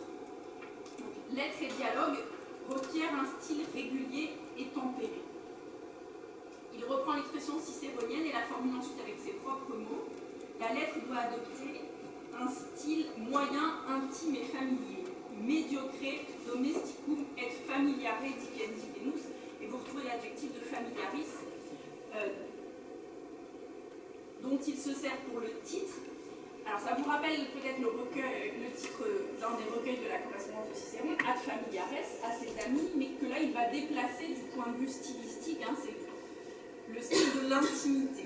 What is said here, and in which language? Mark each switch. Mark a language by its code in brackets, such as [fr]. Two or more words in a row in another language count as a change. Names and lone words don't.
[fr] Lettre et dialogue requièrent un style régulier et tempéré. Il reprend l'expression cicéronienne et la formule ensuite avec ses propres mots. La lettre doit adopter un style moyen, intime et familier. [la] Mediocre, domesticum et familiare dicendi genus. [fr] Et vous retrouvez l'adjectif de familiaris, dont il se sert pour le titre. Alors ça vous rappelle peut-être le titre d'un des recueils de la correspondance de Cicéron, déplacer du point de vue stylistique, hein, c'est le style de l'intimité.